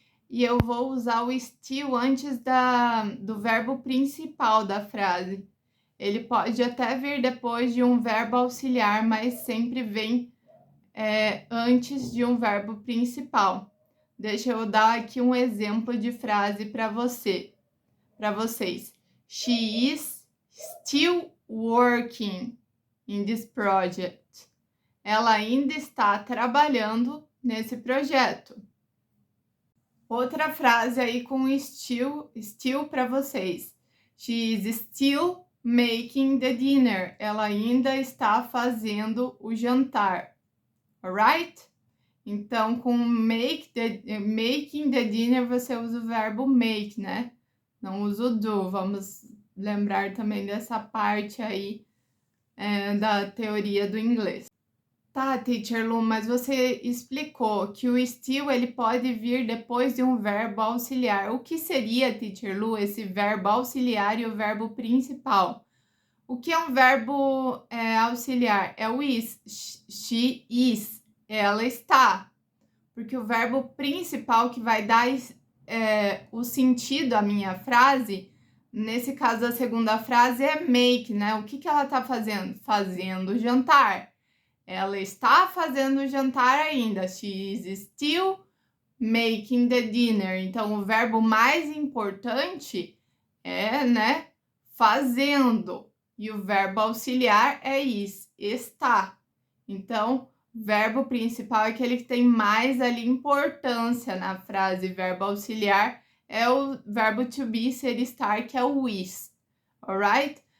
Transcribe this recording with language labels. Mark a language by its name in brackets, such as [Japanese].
[Portuguese] E eu vou usar o still antes do verbo principal da frase. Ele pode até vir depois de um verbo auxiliar, mas sempre vem antes de um verbo principal. Deixa eu dar aqui um exemplo de frase para vocês. [English] She is still working in this project. [Portuguese] Ela ainda está trabalhando nesse projeto. Outra frase aí com still para vocês. [English] She is still making the dinner. [Portuguese] Ela ainda está fazendo o jantar. [English] Alright? [Portuguese] Então, com [English] making the dinner, [Portuguese] você usa o verbo make, né? Não usa o do. Vamos lembrar também dessa parte aí da teoria do inglês. Tá, Teacher Lu, mas você explicou que o still ele pode vir depois de um verbo auxiliar. O que seria, Teacher Lu, esse verbo auxiliar e o verbo principal? O que é um verbo auxiliar? É o is. [English] She is. [Portuguese] Ela está. Porque o verbo principal que vai dar o sentido à minha frase, nesse caso a segunda frase é make, né? O que ela está fazendo? Fazendo jantar. Ela está fazendo o jantar ainda. [English] She is still making the dinner. [Portuguese] Então, o verbo mais importante é, né, fazendo. E o verbo auxiliar é is, está. Então, o verbo principal é aquele que tem mais ali importância na frase. Verbo auxiliar é o verbo to be, ser, estar, que é o is. [English] Alright?